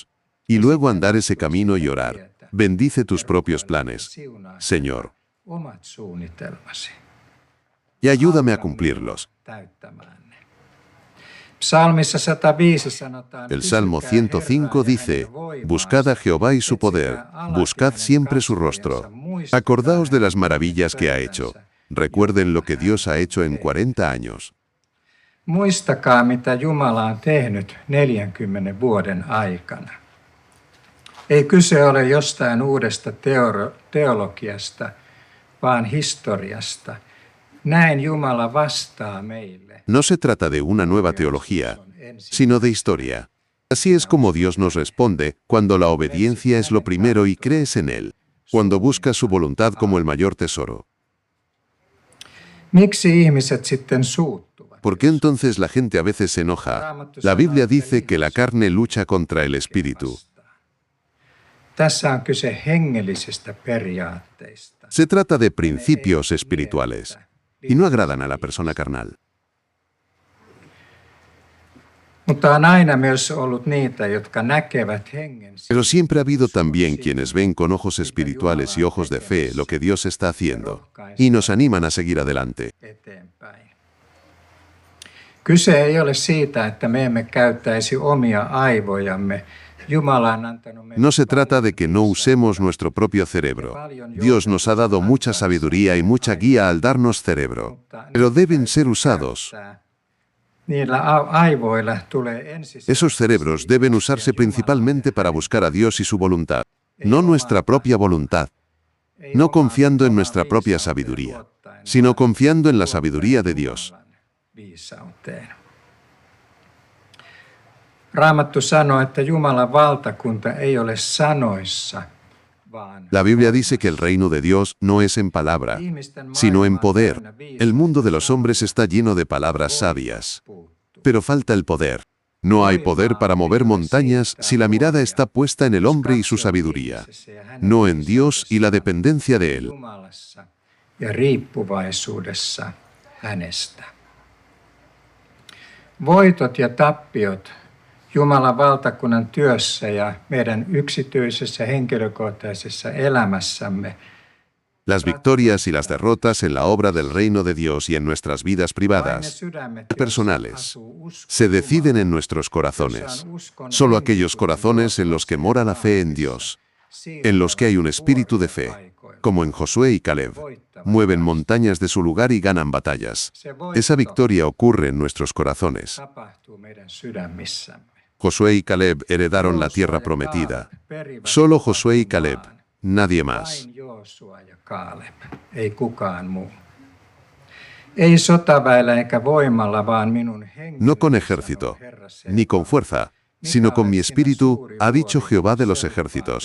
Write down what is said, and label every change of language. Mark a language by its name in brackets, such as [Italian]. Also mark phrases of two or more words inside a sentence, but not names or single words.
[Spanish] Y luego andar ese camino y orar. Bendice tus propios planes, Señor, y ayúdame a cumplirlos. El Salmo 105 dice, buscad a Jehová y su poder, buscad siempre su rostro. Acordaos de las maravillas que ha hecho. Recuerden lo que Dios ha hecho en 40 años. [Finnish] Muistakaa, mitä Jumala on tehnyt 40 vuoden aikana. Ei kyse ole jostain uudesta teologiasta, vaan historiasta. Näin Jumala vastaa meille. [Spanish] No se trata de una nueva teología, sino de historia. Así es como Dios nos responde cuando la obediencia es lo primero y crees en Él, cuando buscas su voluntad como el mayor tesoro. [Finnish] Miksi ihmiset sitten suuttuvat? [Spanish] ¿Por qué entonces la gente a veces se enoja? La Biblia dice que la carne lucha contra el espíritu. [Finnish] Tässä on kyse hengellisistä periaatteista. [Spanish] Se trata de principios espirituales y no agradan a la persona carnal. [Finnish] Mutta on aina myös ollut niitä, jotka näkevät hengen. [Spanish] Pero siempre ha habido también quienes ven con ojos espirituales y ojos de fe lo que Dios está haciendo y nos animan a seguir adelante. [Finnish] Eteenpäin. Kyse ei ole siitä, että me emme käyttäisi omia aivojamme. [Spanish] No se trata de que no usemos nuestro propio cerebro. Dios nos ha dado mucha sabiduría y mucha guía al darnos cerebro, pero deben ser usados. Esos cerebros deben usarse principalmente para buscar a Dios y su voluntad, no nuestra propia voluntad. no confiando en nuestra propia sabiduría, sino confiando en la sabiduría de Dios. [Finnish] Raamattu sanoo, että Jumalan valtakunta ei ole sanoissa, vaan [Spanish] La Biblia dice que el reino de Dios no es en palabra, sino en poder. El mundo de los hombres está lleno de palabras sabias, pero falta el poder. No hay poder para mover montañas si la mirada está puesta en el hombre y su sabiduría, no en Dios y la dependencia de Él. [Finnish] Jumalassa ja riippuvaisuudessa hänestä. Voitot ja tappiot Jumalan valtakunnan työssä ja meidän yksityisessä henkilökohtaisessa elämässämme [Spanish] Las victorias y las derrotas en la obra del reino de Dios y en nuestras vidas privadas, personales, se deciden en nuestros corazones. Solo aquellos corazones en los que mora la fe en Dios, en los que hay un espíritu de fe, como en Josué y Caleb, mueven montañas de su lugar y ganan batallas. Esa victoria ocurre en nuestros corazones. [Finnish] tapahtuu meidän sydämissämme. [Spanish] Josué y Caleb heredaron la tierra prometida. Solo Josué y Caleb, nadie más. [Finnish] Vain Joosua ja Kaaleb, ei kukaan muu. Ei sotaväellä eikä voimalla, vaan minun henkeni, [Spanish] No con [Finnish] sanoo [Spanish] ejército, [Finnish] Herra [Spanish] ni con fuerza, sino con mi espíritu, ha dicho Jehová de los ejércitos.